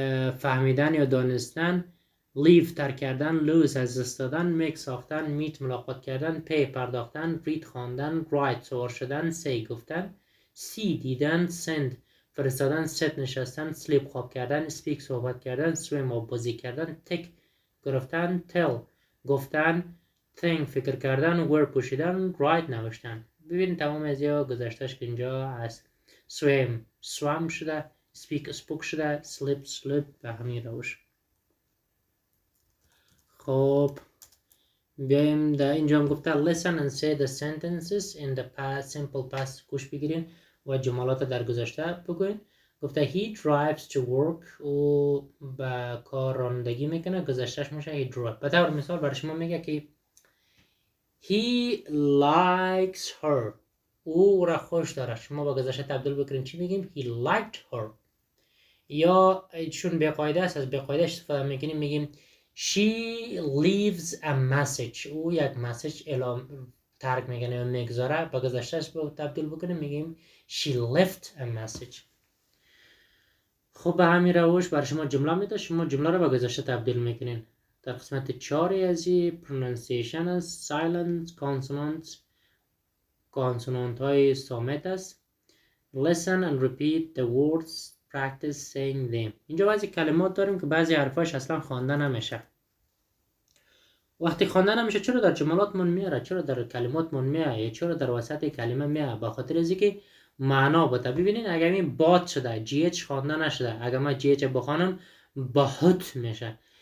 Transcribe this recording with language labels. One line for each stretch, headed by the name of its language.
Persian: فهمیدن یا دانستن، leave ترک کردن، lose از دست دادن، make ساختن، meet ملاقات کردن، pay پرداختن، read خواندن، write سوار شدن، say گفتن، see دیدن، send فرستادن، sit نشستن، sleep خواب کردن، speak صحبت کردن، swim آب بازی کردن، take گرفتن، tell گفتن، think فکر کردن، wear پوشیدن، write نوشتن. ببین تمام از یا گذشتش که اینجا هست. swim swam شده، speak spoke شده، sleep sleep به همین روش. خب بیایم در اینجا هم گفته
English: listen and say the sentences in the past simple past
Persian: گوش بگیرین و جملات در گذشته بگوین. گفته
English: he drives to work
Persian: او به کار رانندگی میکنه، گذشتهش میشه
English: he drove.
Persian: به طور مثال برای شما میگه که
English: he likes her
Persian: او را خوش داره، شما با گذشته تبدیل بکنین چی میگیم
English: he liked her.
Persian: یا چون بقاعده است از بقاعده استفاده میکنیم میگیم
English: she leaves a message
Persian: او یک مسیج اعلام ترک میکنه یا میگذاره، با گذشتهش تبدیل بکنیم میگیم
English: she left a message.
Persian: خب به همین روش برای شما جمله میده، شما جمله رو با گذشته تبدیل میکنین. در قسمت 4 از pronunciation است silent consonant های صامت است.
English: listen and repeat the words practice saying them.
Persian: اینجا بعضی کلمات داریم که بعضی حرفاش اصلا خوانده نمیشه. وقتی خوانده نمیشه چرا در جملاتمون میاره، چرا در کلماتمون میاره، چرا در وسط کلمه میاره؟ به خاطر از اینکه معنا بوده. ببینین اگر این باد شده جی اچ خوانده نشده، اگر من جی اچ بخوانم باهت میشه.